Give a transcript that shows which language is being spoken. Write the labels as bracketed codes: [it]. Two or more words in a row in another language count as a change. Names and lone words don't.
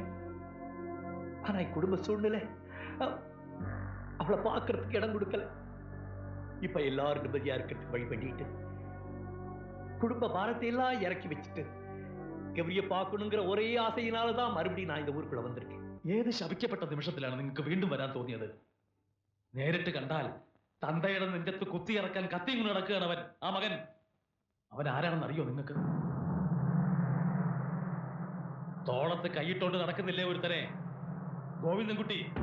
[ta] ஆனா குடும்ப சூழ்நிலை அவளை பார்க்கறதுக்கு இடம் கொடுக்கல. இப்ப எல்லாரும் நிம்மதியா இருக்கிறதுக்கு வழி பண்ணிட்டு குடும்ப பாரத்தை எல்லாம் இறக்கி வச்சுட்டு கௌரிய பார்க்கணுங்கிற ஒரே ஆசையினாலதான் மறுபடியும் நான் இந்த ஊருக்குள்ள வந்திருக்கேன். [ml] ഏത് ശപിക്കപ്പെട്ട നിമിഷത്തിലാണ് നിങ്ങൾക്ക് വീണ്ടും വരാൻ തോന്നിയത്? നേരിട്ട് കണ്ടാൽ തന്തയുടെ നെഞ്ചത്ത് കുത്തിയിറക്കാൻ കത്തിയും നടക്കുകയാണ് അവൻ. ആ മകൻ അവൻ ആരാണെന്ന് അറിയോ നിങ്ങൾക്ക്? തോളത്ത് കൈയിട്ടോണ്ട് നടക്കുന്നില്ലേ ഒരുത്തനെ? ഗോവിന്ദൻകുട്ടി.